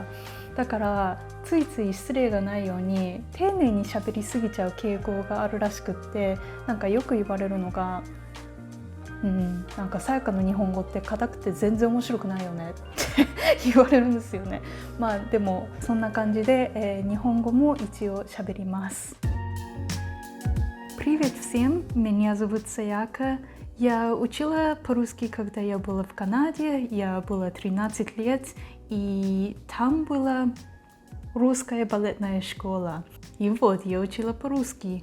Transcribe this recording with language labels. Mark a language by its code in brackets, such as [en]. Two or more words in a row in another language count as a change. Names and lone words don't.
[ja] だからついつい失礼がないように丁寧に喋りすぎちゃう傾向があるらしくって、なんかよく言われるのがなんかさやかの日本語って硬くて全然面白くないよねって言われるんですよね。まあでもそんな感じで、日本語も一応喋ります。 [ru] Привет всем, меня зовут Sayaka. Я учила по-русски, когда я была в Канаде. Я была 13 лет, и там была русская балетная школа. И вот я учила по-русски.